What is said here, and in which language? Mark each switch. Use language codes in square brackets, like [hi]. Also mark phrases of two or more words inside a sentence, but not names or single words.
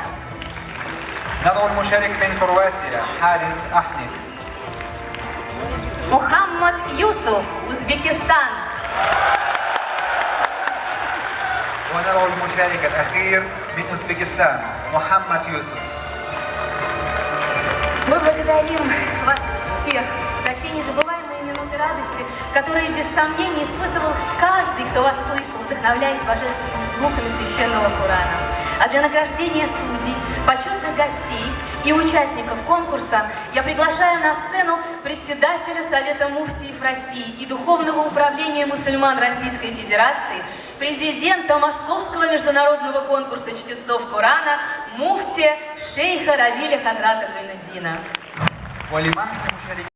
[ar] ندعو المشارك من كرواتيا حارس أحمد. [ru] Мухаммад Юсуф, Узбекистан. [ar] وندعو المشارك الأخير من أوزبكستان محمد يوسف. [ru] Мы благодарим вас всех за те незабываемые минуты радости, которые без сомнения испытывал каждый, кто вас слышал, вдохновляясь божественными звуками священного Корана. А для награждения судей, почетных гостей и участников конкурса я приглашаю на сцену председателя Совета муфтиев России и Духовного управления мусульман Российской Федерации, президента Московского международного конкурса чтецов Корана, муфтия шейха Равиля Хазрата Гайнуддина. [ar] ولمنح المشاركين